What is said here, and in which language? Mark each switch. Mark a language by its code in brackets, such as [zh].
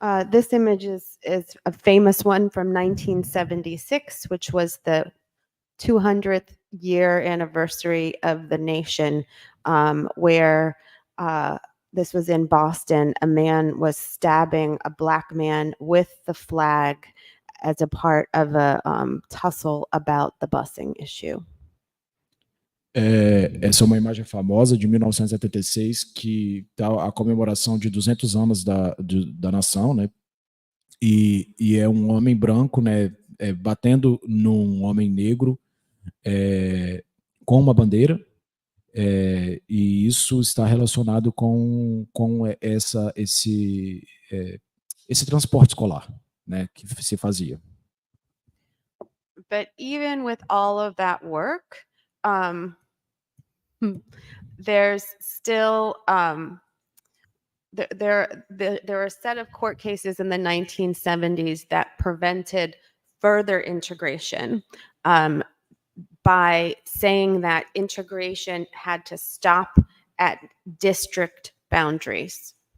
[en] This image is a famous one from 1976, which was the 200th year anniversary of the nation, where this was in Boston. A man was stabbing a black man with the flag as a part of a tussle about the busing issue. [pt] Essa é uma imagem famosa de 1976, que tá a comemoração de 200 anos da nação, né? E é um homem branco, né, batendo num homem negro com uma bandeira, e isso está relacionado com esse transporte escolar, né, que se fazia. [en] But even with all of that work, there's still there are a set of court cases in the 1970s that prevented further integration by saying that integration had to stop at district boundaries.